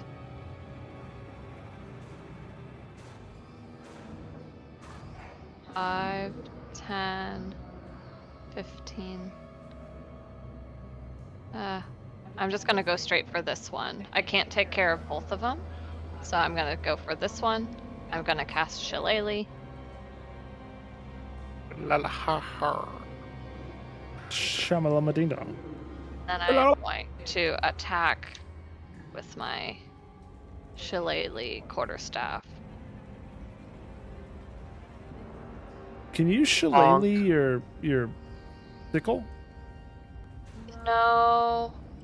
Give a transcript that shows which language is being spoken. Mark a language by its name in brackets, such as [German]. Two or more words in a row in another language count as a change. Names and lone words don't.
[English] Five, 10, 15. I'm just gonna go straight for this one. I can't take care of both of them, so I'm gonna go for this one. I'm gonna cast Shillelagh. La la ha ha. Shamalama ding dong. Then I'm going to attack with my Shillelagh quarterstaff. Can you shillelagh your sickle? No.